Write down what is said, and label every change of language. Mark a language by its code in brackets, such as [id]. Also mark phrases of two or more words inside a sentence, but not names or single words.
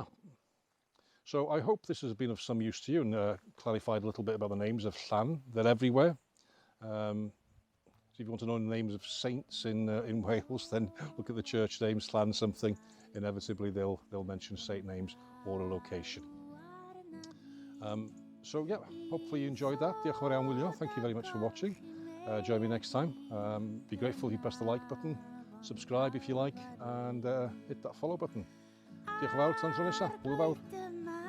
[en] So I hope this has been of some use to you and clarified a little bit about the names of Llan. They're everywhere. So if you want to know the names of saints in Wales, then look at the church names, Llan something. Inevitably they'll mention saint names or a location. So yeah, hopefully you enjoyed that. [cy] Diolch yn fawr iawn, Wylio. [en] Thank you very much for watching. Join me next time. Be grateful if you press the like button, subscribe if you like, and hit that follow button. [cy] Diolch yn fawr, tan tro nesa. Hwyl fawr.